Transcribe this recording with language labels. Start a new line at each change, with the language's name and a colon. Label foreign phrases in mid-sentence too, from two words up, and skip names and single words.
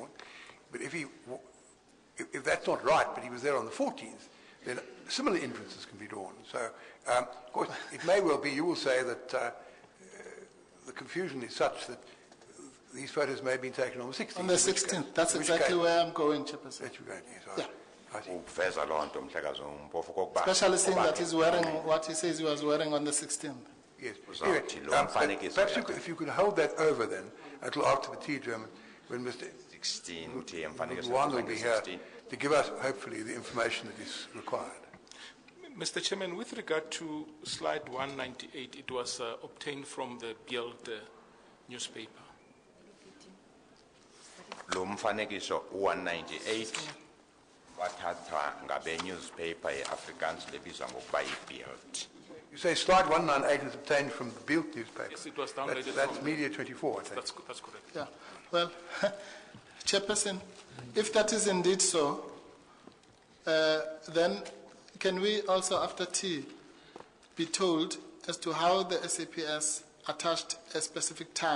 English: But if that's not right, but he was there on the 14th, then similar inferences can be drawn. So, of course, it may well be, you will say that the confusion is such that these photos may have been taken on the 16th. On the 16th, that's exactly where I'm going, Chairperson. That's you're going, yes. Yeah. I see.
Xhosa: Uveza loo nto umhlekazi uMpofu okokuba
English: Especially seeing that he's wearing what he says he was wearing on the 16th. Yes.
Xhosa: Uzawuthi Anyway, lo mfanekiso
English: perhaps if you could hold that over then until after the tea German, when Mr.
Xhosa: 16 uthi emfanekiso
English: One will be here 16. to give us, hopefully, the information that is required. Mr. Chairman, with regard to slide 198, it was obtained from the Bild newspaper.
Xhosa: Lo mfanekiso 198 wathathwa ngabe newspaper ye-Afrikaans lebizwa ngokuba yiBild.
English: You say slide 198 is obtained from the Bild newspaper. Yes, it was downloaded That's from- Media 24, I think. That's correct. Yeah. Well, Chairperson, if that is indeed so, then can we also, after tea, be told as to how the SAPS attached a specific time?